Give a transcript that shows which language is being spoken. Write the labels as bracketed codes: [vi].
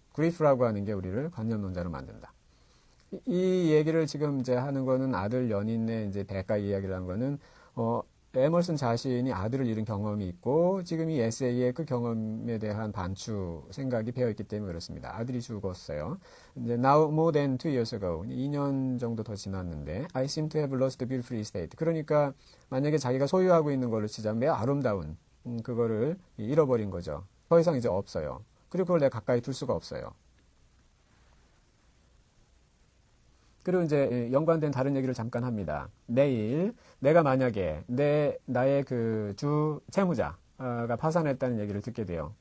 [ko] Grief라고 하는 게 우리를 관념론자로 만든다. 이 얘기를 지금 이제 하는 거는 아들 연인의 이제 대가 이야기를 한 거는 에머슨 자신이 아들을 잃은 경험이 있고 지금 이 에세이에 그 경험에 대한 반추 생각이 배어 있기 때문에 그렇습니다. 아들이 죽었어요. [en] 이제 now more than 2 years ago, [ko] 2년 정도 더 지났는데 [en] I seem to have lost the beautiful estate. [ko] 그러니까 만약에 자기가 소유하고 있는 걸로 치자면 매우 아름다운 그거를 잃어버린 거죠. 더 이상 이제 없어요. 그리고 그걸 내가 가까이 둘 수가 없어요. 그리고 이제 연관된 다른 얘기를 잠깐 합니다. 내일 내가 만약에 나의 그 주 채무자가 파산했다는 얘기를 듣게 돼요.